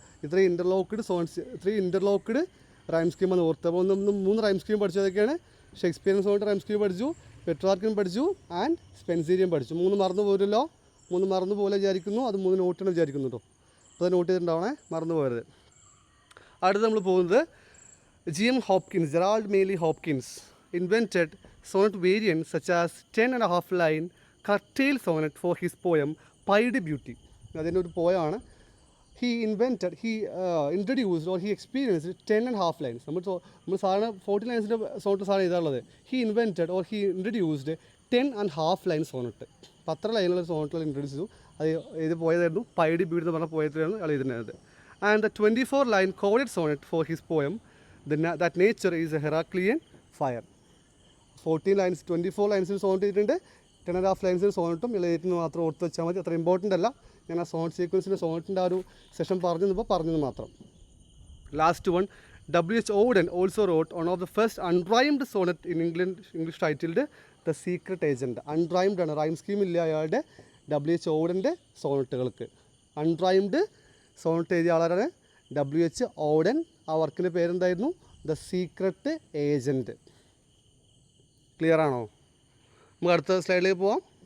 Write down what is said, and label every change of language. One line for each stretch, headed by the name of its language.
Malayalam: ഇത്രയും ഇൻ്റർലോക്ക്ഡ് rhyme scheme എന്ന് ഓർത്ത്. അപ്പോൾ 3 rhyme scheme പഠിച്ചതൊക്കെയാണ്. Shakespearean Sonet rhyme scheme പഠിച്ചു, പെട്രാർക്കൻ പഠിച്ചു, ആൻഡ് സ്പെൻസീരിയൻ പഠിച്ചു. 3 മറന്നു പോരല്ലോ. 3 മറന്നു പോലെ വിചാരിക്കുന്നു. അത് 3 നോട്ടാണ് വിചാരിക്കുന്നു കേട്ടോ. അപ്പോൾ അത് നോട്ട് ചെയ്തിട്ടുണ്ടാവണേ, മറന്നു പോകരുത്. അടുത്ത് നമ്മൾ പോകുന്നത് G.M.
English: Hopkins, Gerald Manley Hopkins invented sonnet variants such as 10.5 line curtail sonnet for his poem Pied Beauty.
Malayalam: അതിൻ്റെ ഒരു പോയമാണ്.
English: He introduced or he experienced 10.5 lines.
Malayalam: നമ്മൾ സാധാരണ 40 ലൈൻസിൻ്റെ സോണറ്റ് സാധാരണ ഇതാണുള്ളത്.
English: He invented or he introduced 10.5 line sonnet.
Malayalam: 10 ലൈനുള്ള സോണറ്റുകൾ introduce ചെയ്തു. അത് ഇത് പോയതായിരുന്നു pied beauty എന്ന് പറഞ്ഞ പോയത്തിലാണ് അയാൾ ഇതിനകത്ത്.
English: And the 24-line chorded sonnet for his poem that nature is a Heraclean fire. 14 lines
Malayalam: 24 ലൈൻസിൽ Sonet ചെയ്തിട്ടുണ്ട്. 10.5 ലൈൻസിൽ സോണറ്റും എഴുതിയിട്ട് മാത്രം ഓർത്ത് വെച്ചാൽ മതി. അത്ര ഇമ്പോർട്ടൻ്റ് അല്ല. ഞാൻ ആ സോണറ്റ് സീക്വൻസിൻ്റെ സോണറ്റിൻ്റെ ആ ഒരു സെഷൻ പറഞ്ഞത് മാത്രം.
English: Last one, W.H. Auden also wrote one of the first unrhymed sonnet in English titled The Secret Agent.
Malayalam: അൺറൈംഡ് ആണ്, റൈം സ്കീം ഇല്ല അയാളുടെ W.H. ഓഡൻ്റെ സോണറ്റുകൾക്ക്. അൺറൈംഡ് സോണറ്റ് എഴുതിയ ആളാണ് W.H. ഓഡൻ. ആ വർക്കിൻ്റെ പേരെന്തായിരുന്നു? The secret agent. ക്ലിയർ ആണോ? നമുക്ക് അടുത്ത സ്ലൈഡിലേക്ക് പോവാം.